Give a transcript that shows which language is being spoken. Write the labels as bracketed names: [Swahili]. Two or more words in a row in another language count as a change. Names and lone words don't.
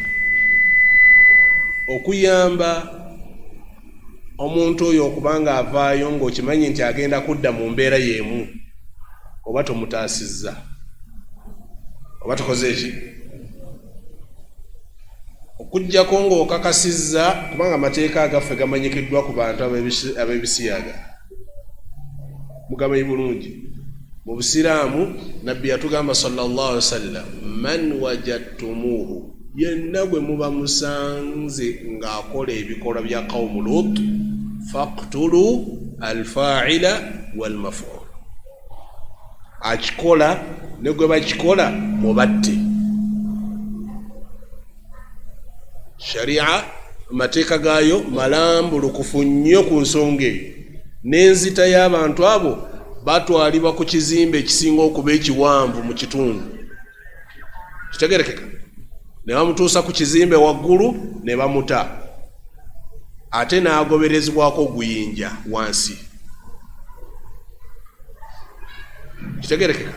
[Ganda] okuyamba omuntu oyo okubanga avaayo ng'okimanyi nti agenda kudda mu mbeera y'emu oba tomutaasizza oba tukoze eki okujjako ng'okakasizza kubanga amateeka agaffe gamanyikiddwa ku bantu ab'ebisiyaga mugamanyi bulungi. Mu Busiraamu Nabbi yatugamba [Arabic] صلى الله عليه وسلم من وجدتموه [Ganda] yenna gwe muba musanze ng'akola ebikolwa bya qawmu Lut [Arabic] فاقتلوا الفاعل والمفعول, [Ganda] akikola ne gwe bakikola mubatte. Sharia amateeka gaayo malambulukufu nnyo ku nsonga eyo, n'enzita y'abantu abo batwalibwa ku kizimbe ekisinga okuba ekiwanvu mu kitundu, kitegerekeka, ne bamutuusa ku kizimbe waggulu ne bamuta, ate n'agoberezebwako guyinja wansi, kitegerekeka.